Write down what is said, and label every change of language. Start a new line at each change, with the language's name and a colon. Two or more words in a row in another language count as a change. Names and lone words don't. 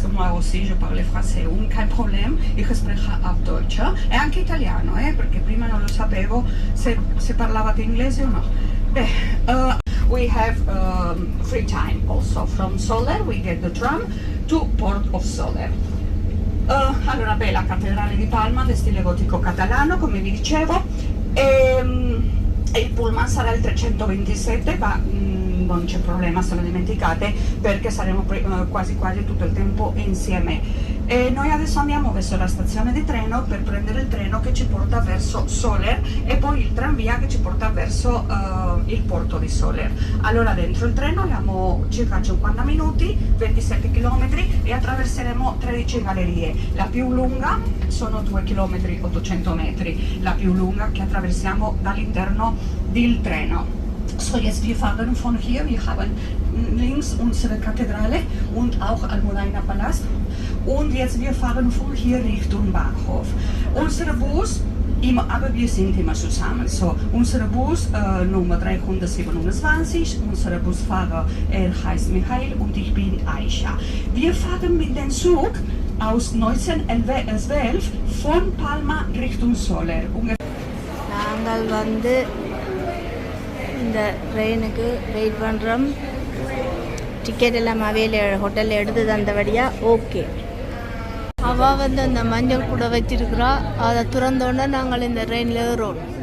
French: que moi aussi je parle français,
German: kein problem, ich spreche auch Deutsch
Italian: e anche italiano, perché prima non lo sapevo se parlavate inglese o no.
English: We have free time also from Soler. We get the tram to Port of Soler.
Italian: Allora, la cattedrale di Palma del stile gotico catalano, come vi dicevo, il pullman sarà il 327, ma non c'è problema se lo dimenticate, perché saremo quasi tutto il tempo insieme. E noi adesso andiamo verso la stazione di treno per prendere il treno che ci porta verso Soler e poi il tranvia che ci porta verso il porto di Soler. Allora dentro il treno abbiamo circa 50 minuti, 27 km e attraverseremo 13 gallerie. La più lunga sono 2 km 800 metri, la più lunga che attraversiamo dall'interno del treno.
German: So, jetzt wir fahren von hier, wir haben links unsere Kathedrale und auch Almudaina Palast. Und jetzt wir fahren von hier Richtung Bahnhof. Unser Bus, aber wir sind immer zusammen. So, unser Bus Nummer 327, unser Busfahrer, er heißt Michael und ich bin Aisha. Wir fahren mit dem Zug aus 1912 von Palma Richtung Soler.
Tamil: நாங்கள் வந்து இந்த ட்ரெயினுக்கு வெயிட் பண்ணுறோம். டிக்கெட் எல்லாம் அவையில் ஹோட்டலில் எடுத்து தந்தபடியாக ஓகே. அவள் வந்து அந்த மஞ்சள் கூட வச்சிருக்கிறா. அதை திறந்தோடனே நாங்கள் இந்த ட்ரெயினில் ஏறோம்.